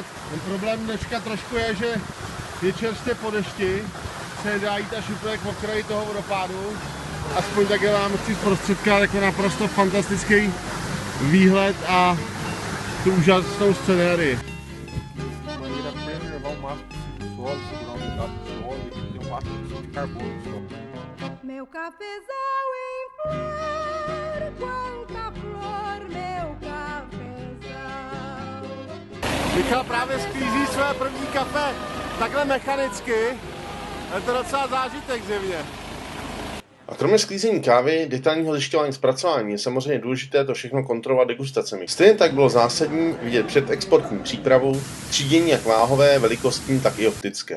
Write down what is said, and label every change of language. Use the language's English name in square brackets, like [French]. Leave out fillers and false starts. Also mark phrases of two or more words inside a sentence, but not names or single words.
[Czech] Ten problém dneška trošku je, že je čerstvě po dešti, se dá jít až úplně k okraji toho vodopádu. Aspoň takhle vám chci zprostředkat jako naprosto fantastický výhled a tu úžasnou scenérii. [Portuguese] Meu cafezal em flor, quanta flor, meu cafezal. [Czech] Michal právě sklízí své první kafe takhle mechanicky. Je to docela zážitek zjevně. A kromě sklízení kávy, detailního zjišťování zpracování je samozřejmě důležité to všechno kontrolovat degustacemi. Stejně tak bylo zásadní vidět předexportní přípravu, třídění jak váhové, velikostní, tak i optické.